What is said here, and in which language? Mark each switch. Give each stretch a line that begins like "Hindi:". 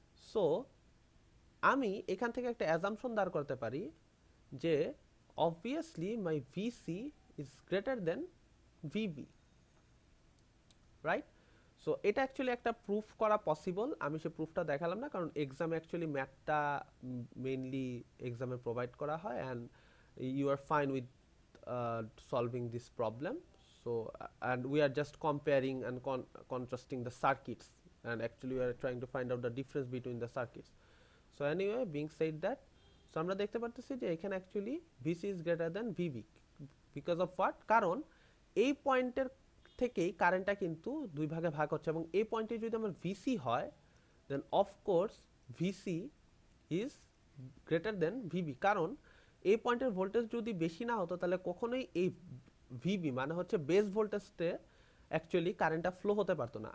Bangla: So আমি এখান থেকে একটা অ্যাজাম্পশন দাঁড় করতে পারি যে obviously
English: my VC is greater than VB,
Bangla: right? So এটা অ্যাকচুয়ালি একটা প্রুফ করা পসিবল। আমি সে প্রুফটা দেখালাম না, কারণ এক্সামে অ্যাকচুয়ালি ম্যাথটা মেইনলি এক্সামে প্রোভাইড করা হয়,
English: And you are fine with solving this problem. So and we are just comparing and contrasting the circuits, and actually we are trying to find out the difference between the circuits. So anyway, being said that, so
Bangla: আমরা দেখতে পারতেছি যে এখানে actually
English: VC is greater than VB because of what?
Bangla: কারণ এই পয়েন্টের থেকেই কারেন্টটা কিন্তু দুই ভাগে ভাগ হচ্ছে, এবং এই পয়েন্টে যদি আমার ভিসি হয়
English: then of course VC is greater than VB,
Bangla: কারণ এই পয়েন্টের ভোল্টেজ যদি বেশি না হতো তাহলে কখনোই এই ভিবি মানে হচ্ছে বেস ভোল্টেজতে অ্যাকচুয়ালি কারেন্টটা ফ্লো হতে পারতো না।